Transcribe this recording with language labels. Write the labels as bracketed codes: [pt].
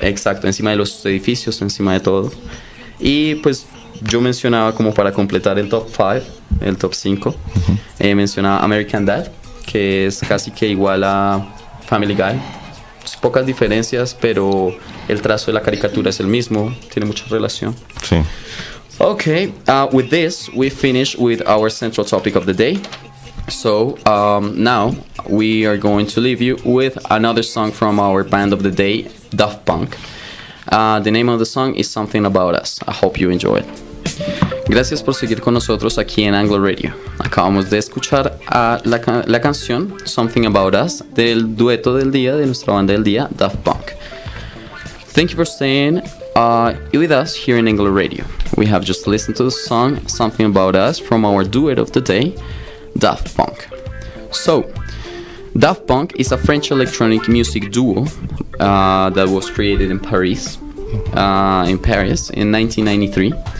[es] Exacto, encima de los edificios, encima de todo. Y pues yo mencionaba, como para completar el top 5, el top 5, mencionaba American Dad, que es casi que igual a Family Guy. Pocas diferencias, pero el trazo de la caricatura es el mismo, tiene mucha relación. Sí. [en] Okay, with this, we finish with our central topic of the day. So, now we are going to leave you with another song from our band of the day, Daft Punk. The name of the song is Something About Us. I hope you enjoy it. [es] Gracias por seguir con nosotros aquí en Anglo Radio. Acabamos de escuchar la canción Something About Us del dueto del día de nuestra banda del día, Daft Punk. [en] Thank you for staying with us here in Anglo Radio. We have just listened to the song Something About Us from our duet of the day, Daft Punk. So, Daft Punk is a French electronic music duo that was created in Paris in 1993.